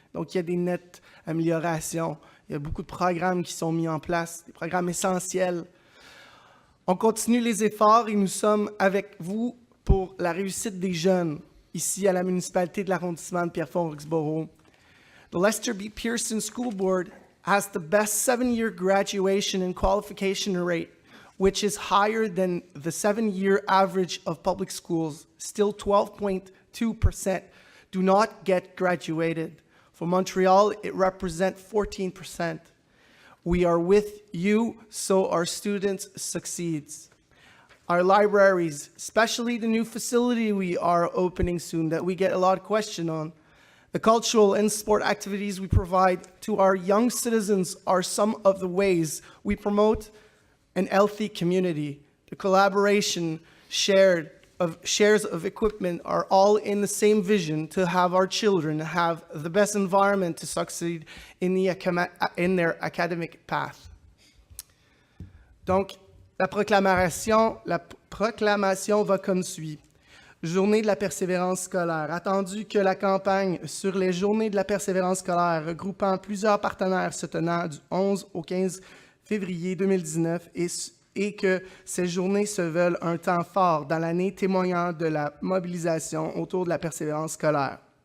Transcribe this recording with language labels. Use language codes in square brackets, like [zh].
[fr] Donc, il y a des nettes améliorations. Il y a beaucoup de programmes qui sont mis en place, des programmes essentiels. On continue les efforts et nous sommes avec vous pour la réussite des jeunes, ici à la municipalité de l'arrondissement de Pierrefonds-Roxboro. [en] The Lester B. Pearson School Board has the best 7-year graduation and qualification rate, which is higher than the 7-year average of public schools. Still 12.2% do not get graduated. For Montreal, it represents 14%. We are with you so our students succeed. Our libraries, especially the new facility we are opening soon that we get a lot of question on, The cultural and sport activities we provide to our young citizens are some of the ways we promote an healthy community. The collaboration, shares of equipment are all in the same vision to have our children have the best environment to succeed in their academic path. [fr] Donc, la proclamation va comme suit. Journée de la persévérance scolaire. Attendu que la campagne sur les journées de la persévérance scolaire regroupant plusieurs partenaires se tenant du 11 au 15 février 2019 et que ces journées se veulent un temps fort dans l'année témoignant de la mobilisation autour de la persévérance scolaire.